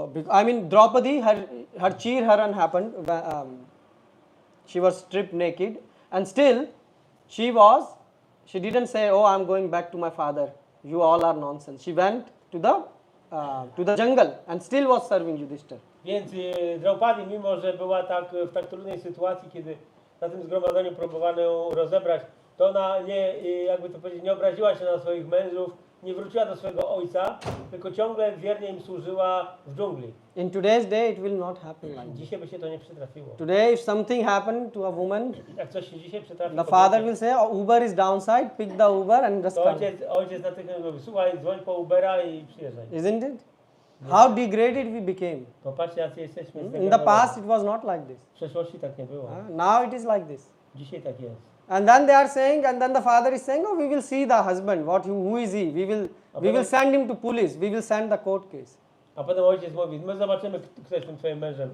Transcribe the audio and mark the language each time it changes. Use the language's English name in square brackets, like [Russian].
[English] I mean, Draupadi, her Chir Haran happened. She was stripped naked, and still she didn't say, "Oh, I'm going back to my father. You all are nonsense." She went to the jungle and still was serving Yudhishthir. [Polish] Więc Draupadi, mimo że była w tak trudnej sytuacji, kiedy na tym zgromadzeniu próbowano ją rozebrać, to ona jakby to powiedzieć, nie obraziła się na swoich mężów, nie wróciła do swojego ojca, tylko ciągle wiernie im służyła w dżungli. [English] In today's day, it will not happen like this. [Polish] Dzisiaj by się to nie przytrafiło. [English] Today, if something happened to a woman, [Polish] Jak coś się dzisiaj przytrafi, [English] the father will say, "Oh, Uber is downside. Pick the Uber and just [Polish] to [English] come." [Polish] ojciec natychmiast mówi, słuchaj, dzwoń po Ubera i przyjeżdżaj. [English] Isn't it? How degraded we became. [Polish] Popatrzcie, jacy jesteśmy. [English] In the past, it was not like this. [Polish] W przeszłości tak nie było. [English] Now it is like this. [Polish] Dzisiaj tak jest. [English] And then they are saying, and then the father is saying, "Oh, we will see the husband. Who is he? We will send him to police. We will send the court case." [Polish] A potem ojciec mówi, my zobaczymy, kto jest tym twoim mężem.